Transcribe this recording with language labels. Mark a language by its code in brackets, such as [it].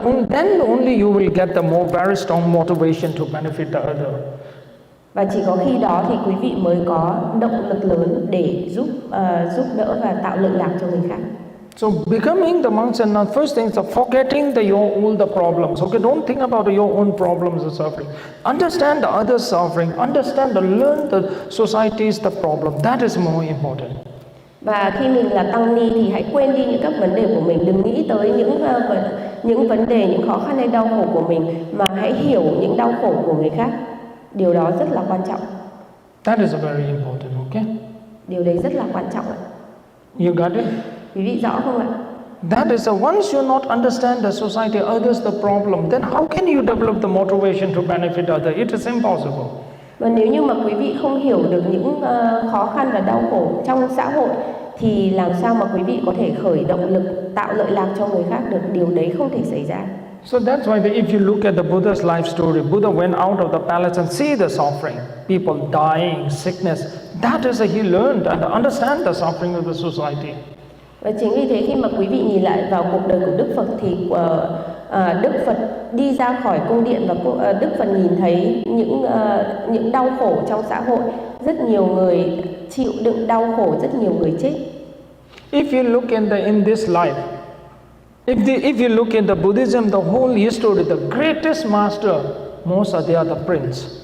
[en] Then only you will get the very strong motivation to benefit the other. [vi] Và chỉ có khi đó thì quý vị mới có động lực lớn để giúp đỡ và tạo lợi lạc cho người khác. [en] So becoming the monks and nuns, first thing is forgetting all the problems. Okay, don't think about your own problems and suffering. Understand the other's suffering. Learn the society's the problem. That is more important. [vi] Và khi mình là tăng ni thì hãy quên đi những các vấn đề của mình, đừng nghĩ tới những vấn đề, những khó khăn hay đau khổ của mình, mà hãy hiểu những đau khổ của người khác. Điều đó rất là quan trọng. [en] That is very important, okay? [vi] Điều đấy rất là quan trọng ạ. [en] You got it? [vi] Quý vị rõ không ạ? [en] That is once you not understand the society, others the problem, then how can you develop the motivation to benefit others? It is impossible. [vi] Và nếu như mà quý vị không hiểu được những khó khăn và đau khổ trong xã hội thì làm sao mà quý vị có thể khởi động lực tạo lợi lạc cho người khác được? Điều đấy không thể xảy ra. [en] So that's why if you look at the Buddha's life story, Buddha went out of the palace and see the suffering, people dying, sickness. That is he learned and understand the suffering of the society. [vi] Và chính vì thế khi mà quý vị nhìn lại vào cuộc đời của Đức Phật thì Đức Phật đi ra khỏi cung điện và Đức Phật nhìn thấy những đau khổ trong xã hội, rất nhiều người chịu đựng đau khổ, rất nhiều người chết. [en] If you look in this life, if you look in the Buddhism, the whole history, the greatest master, most are they are the prince.